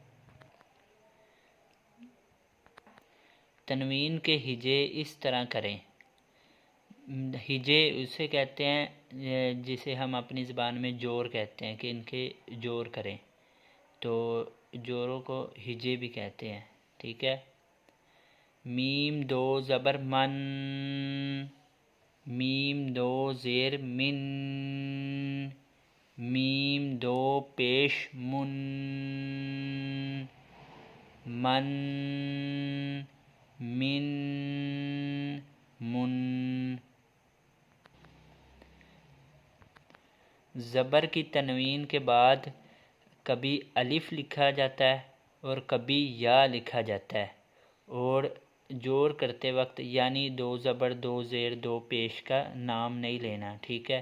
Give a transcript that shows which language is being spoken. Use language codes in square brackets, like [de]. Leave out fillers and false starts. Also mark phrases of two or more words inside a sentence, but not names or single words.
[ur] تنوین کے ہجے اس طرح کریں۔ ہجے اسے کہتے ہیں جسے ہم اپنی زبان میں جور کہتے ہیں کہ ان کے جور کریں، تو جوروں کو ہجے بھی کہتے ہیں، ٹھیک ہے۔ میم 2 زبر من، میم 2 زیر من، میم 2 پیش من، من، من، من۔ زبر کی تنوین کے بعد کبھی الف لکھا جاتا ہے اور کبھی یا لکھا جاتا ہے، اور جور کرتے وقت یعنی 2 زبر 2 زیر 2 پیش کا نام نہیں لینا، ٹھیک ہے۔